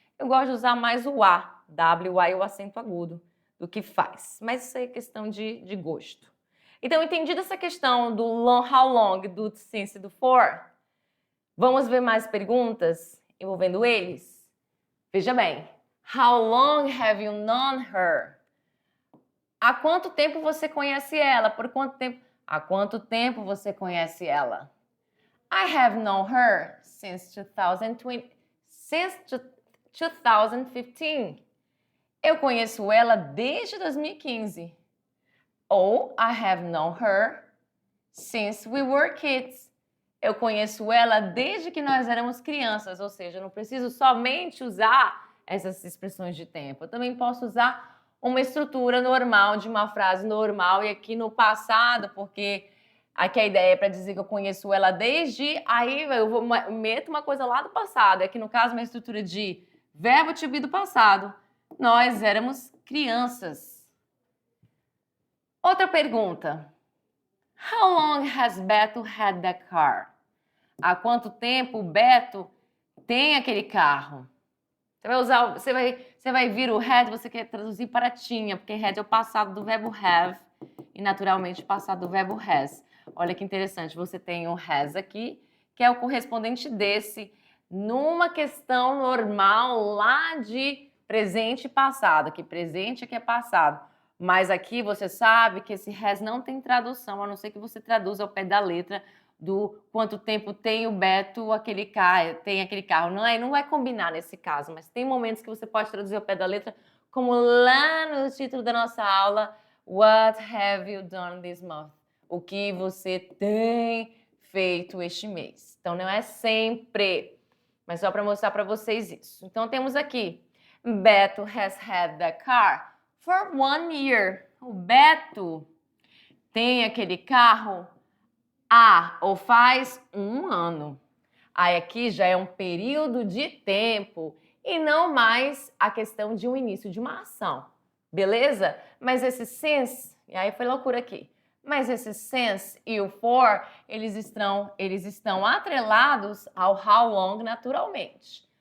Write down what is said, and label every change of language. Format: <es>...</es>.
<pt>Eu gosto de usar mais o A, W-A e o acento agudo, do que faz. Mas isso aí é questão de gosto. Então, entendida essa questão do how long, do since e do for, vamos ver mais perguntas envolvendo eles? Veja bem.</pt> <en>How long have you known her?</en> <pt>Há quanto tempo você conhece ela? Por quanto tempo? Há quanto tempo você conhece ela?</pt> <en>I have known her since 2015.</en> <pt>Eu conheço ela desde 2015. Ou</pt> <en>I have known her since we were kids.</en> <pt>Eu conheço ela desde que nós éramos crianças, ou seja, eu não preciso somente usar essas expressões de tempo. Eu também posso usar uma estrutura normal de uma frase normal e aqui no passado, porque aqui a ideia é para dizer que eu conheço ela desde, aí eu meto uma coisa lá do passado. Aqui no caso uma estrutura de verbo to be do passado. Nós éramos crianças. Outra pergunta.</pt> <en>How long has Beto had that car?</en> <pt>Há quanto tempo o Beto tem aquele carro? Você vai vir o had, você quer traduzir para tinha, porque had é o passado do verbo have e naturalmente o passado do verbo has. Olha que interessante, você tem o has aqui, que é o correspondente desse, numa questão normal lá de presente e passado, que presente aqui é passado. Mas aqui você sabe que esse has não tem tradução, a não ser que você traduza ao pé da letra do quanto tempo tem o Beto tem aquele carro. Não vai combinar nesse caso, mas tem momentos que você pode traduzir ao pé da letra, como lá no título da nossa aula,</pt> <en>What have you done this month?</en> <pt>O que você tem feito este mês. Então não é sempre, mas só para mostrar para vocês isso. Então temos aqui,</pt> <en>Beto has had the car for 1 year.</en> <pt>O Beto tem aquele carro há ou faz 1 ano. Aí aqui já é um período de tempo e não mais a questão de um início de uma ação. Beleza? Mas esse since, e aí foi loucura aqui. Mas esse since e o for, eles estão atrelados ao how long naturalmente.</pt>